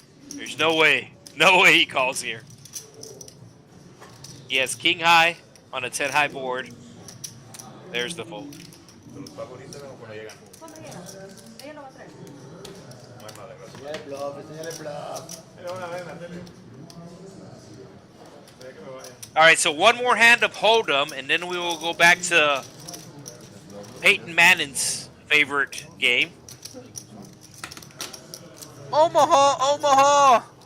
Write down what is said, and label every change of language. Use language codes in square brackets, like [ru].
[en] There's no way he calls here. He has king high on a 10 high board. There's the fold. [es] ¿Se los pago ahorita o cuando llegan? Ella lo va a traer. No hay nada, gracias. Enseñale bluff, enseñale bluff. Lo van a ver en la tele. Deja que me vaya. [en] All right, so one more hand of Hold'em, and then we will go back to Peyton Manning's favorite game. Omaha!